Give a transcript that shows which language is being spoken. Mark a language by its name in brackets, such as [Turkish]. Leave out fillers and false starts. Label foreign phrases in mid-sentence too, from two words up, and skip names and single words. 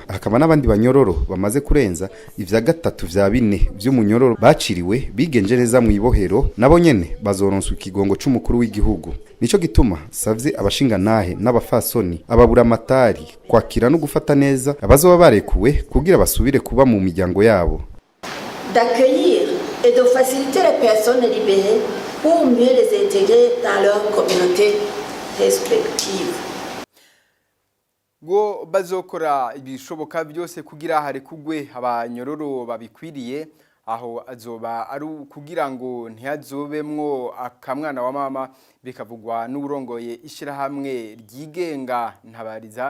[Rundi] Hakaba n'abandi banyororo bamaze kurenza ivya 3 vya 4 vy'umunyororo baciriwe bigenje neza mu ibohero, nabo nyene bazoronswa ikigongo c'umukuru w'igihugu. Nico gituma savye abashingantahe n'abafasoni ababura amatari kwakira no gufata neza abazoba barekuwe kugira basubire kuba mu miryango yabo. [French] D'accueillir et de faciliter les personnes libérées pour mieux les intégrer dans leur communauté respective. [Rundi] Ngo bazokora ibishoboka byose kugira harekugwe abanyororo babikwiriye, aho azoba ari kugira ngo ntihazobemwo akamwana wa mama, bikavugwa n'uburongoye ishirahamwe ryigenga Ntabariza.